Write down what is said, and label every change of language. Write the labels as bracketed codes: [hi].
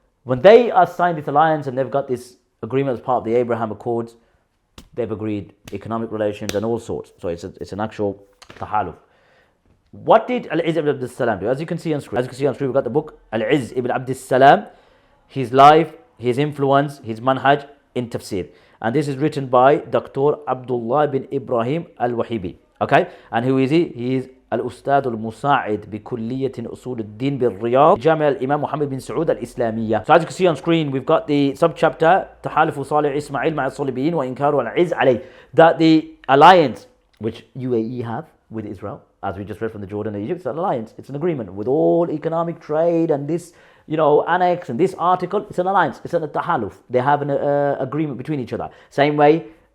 [en] When they are signed this alliance and they've got this agreement as part of the Abraham Accords, they've agreed economic relations and all sorts. So it's an actual tahaluf. What did Al-Izz ibn Abdus Salam do? As you can see on screen, we've got the book Al-Izz ibn Abdus Salam, his life, his influence, his manhaj in tafsir. And this is written by Dr. Abdullah bin Ibrahim al-Wahibi. Okay? And who is he? He is [ar] الأستاذ المساعد بكلية أصول الدين بالرياض جامع الإمام محمد بن سعود الإسلامية. [en] So as you can see on screen, we've got the subchapter [ar] تحالف صالح إسماعيل مع الصليبيين وإنكار العز عليه. [en] That the alliance which UAE have with Israel, as we just read from the Jordan and Egypt, it's an alliance. It's an agreement with all economic trade and this, annex and this article. It's an alliance. It's a tahaluf. They have an agreement between each other. Same way